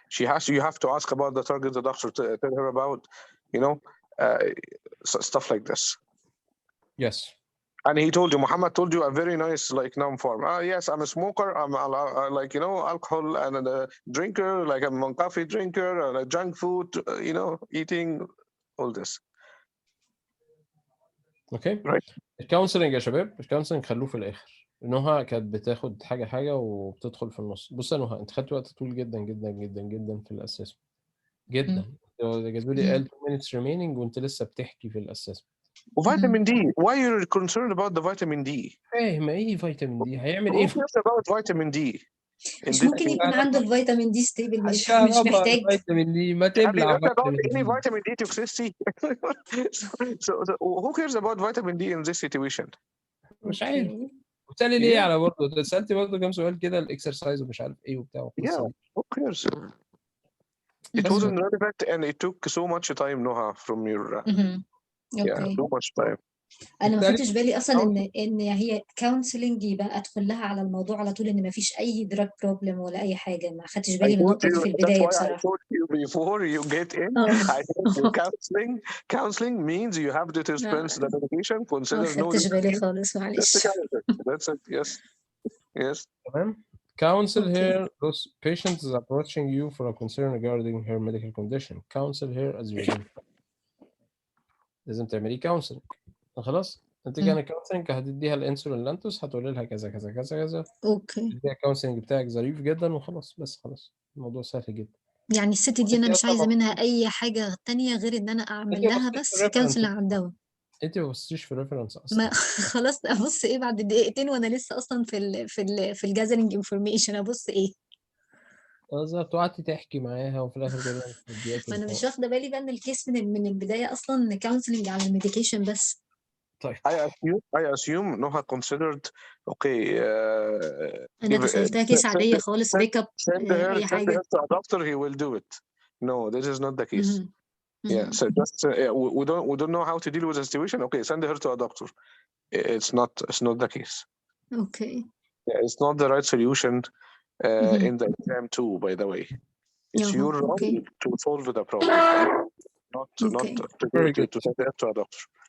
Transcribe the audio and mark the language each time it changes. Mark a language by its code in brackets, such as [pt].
[en] You have to ask about the targets the doctor tell her about, stuff like this. Yes. And he told you, Muhammad told you a very nice noun form. Yes, I'm a smoker. I'm alcohol and a drinker, like I'm a coffee drinker and a junk food, eating all this. [ar] اوكي. [en] Right. [ar] الكونسلنج يا شباب، الكونسلنج خلوه في الاخر. نهى كانت بتاخد حاجه وبتدخل في النص. بص يا نهى، انت خدت وقت طويل جدا جدا جدا جدا في الاسسمنت جدا. جدولي قال [en] 2 minutes remaining [ar] وانت لسه بتحكي في الاسسمنت. وفيتامين دي. [en] Why you're concerned about the vitamin D? [ar] فاهم ايه فيتامين دي؟ هيعمل ايه؟ [en] Who cares about vitamin D? [ar] مش ممكن يكون عنده الفيتامين دي ستيبل، مش محتاج فيتامين دي. ما [en] Have you [ar] تبلع [en] heard about [ar] فيتامين [en] any [ar] دي. [en] vitamin D toxicity? so who cares about vitamin D in this situation? [ar] مش عارف. بتسالي ليه على برضه؟ سالتي برضه كام سؤال كده، الاكسرسايز ومش عارف ايه وبتاع. [en] Yeah, who cares? It wasn't relevant and it took so much time, Noha, from your yeah, so much time. [ar] انا ما خدتش بالي اصلا ان هي كونسلنج يبقى ادخل لها على الموضوع على طول، ان ما فيش اي دراج بروبلم ولا اي حاجه. ما خدتش بالي من النقطه دي في البدايه بصراحه. [en] I told you before you get in. I told you counseling means you have to dispense the medication. Consider no. [ar] ما خدتش بالي خالص، معلش. [en] That's it. Yes. [ar] تمام. [en] Counsel here. Those patients is approaching you for a concern regarding her medical condition. Counsel here as usual. [ar] لازم تعملي كونسلنج. خلاص انت كان كونسلنج هتديها الانسولين لانتوس، هتقولي لها كذا كذا كذا كذا. اوكي. تديها الكونسلنج بتاعك ظريف جدا وخلاص. بس خلاص الموضوع سهل جدا. يعني الست دي انا مش عايزه منها اي حاجه تانية غير ان انا اعمل لها بس كونسلنج على الدواء. انت ما بصيتيش في الريفرنس اصلا. ما خلاص ابص ايه بعد دقيقتين وانا لسه اصلا في الجاذرنج انفورميشن؟ ابص ايه؟ بالظبط. وقعدتي تحكي معاها وفي الاخر تقولي ما انا مش واخده بالي بقى ان الكيس من البدايه اصلا كونسلنج على الميديكيشن بس. طيب [en] I assume Noha considered okay. [ar] انا تخيلتها كيس عاديه خالص، بيك اب اي حاجه. [en] Send her to a doctor, he will do it. No, this is not the case. Yeah, so just we don't know how to deal with the situation. Okay, send her to a doctor. It's not the case. Okay. Yeah, it's not the right solution in the exam too. By the way, it's your role to solve the problem, not to send her to a doctor.